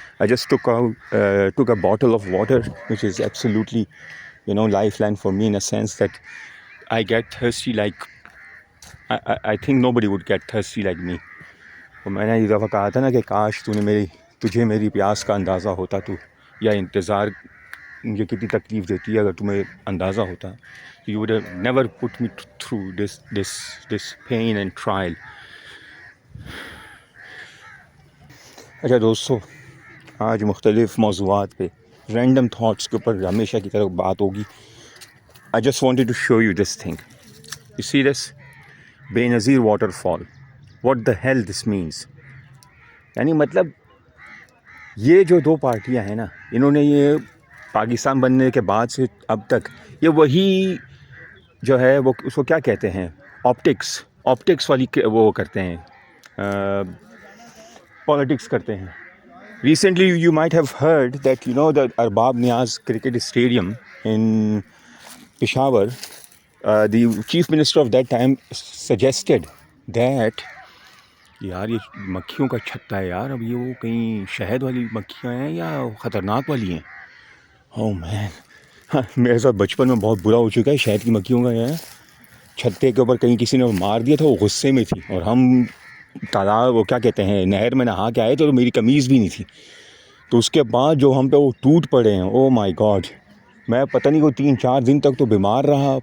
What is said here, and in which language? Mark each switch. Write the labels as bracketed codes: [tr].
[en] I just took a bottle of water, which is absolutely lifeline for me, in a sense that I get thirsty like I think nobody would get thirsty like me. [ur] تو میں نے یہ دفعہ کہا تھا نا کہ کاش تجھے میری پیاس کا اندازہ ہوتا، تو یا انتظار مجھے کتنی تکلیف دیتی ہے اگر تمہیں اندازہ ہوتا. [en] You would have never put me through this pain and trial. [ur] اچھا دوستو، آج مختلف موضوعات پہ رینڈم تھاٹس کے اوپر ہمیشہ کی طرح بات ہوگی. [en] I just wanted to show you this thing. You see this? Benazir waterfall. What the hell this means? [ur] یعنی مطلب یہ جو دو پارٹیاں ہیں نا، انہوں نے یہ پاکستان بننے کے بعد سے اب تک یہ وہی جو ہے وہ اس کو کیا کہتے ہیں، آپٹکس والی وہ کرتے ہیں، پالیٹکس کرتے ہیں. [en] Recently you might have heard that the Arbab Niaz cricket stadium in Peshawar, the chief minister of that time suggested that [ur] یار یہ مکھیوں کا چھتا ہے یار، اب یہ وہ کہیں شہد والی مکھیاں ہیں یا خطرناک والی ہیں. او مین، میرے ساتھ بچپن میں بہت برا ہو چکا ہے شہد کی مکھیوں کا. ہے چھتے کے اوپر کہیں کسی نے مار دیا تھا، وہ غصے میں تھی، اور ہم تالاب وہ کیا کہتے ہیں نہر میں نہا کے آئے تو میری قمیض بھی نہیں تھی. تو اس کے بعد جو ہم پہ وہ ٹوٹ پڑے ہیں، [en] oh my God, [ur] میں پتہ نہیں کوئی 3-4 دن تک تو بیمار رہا.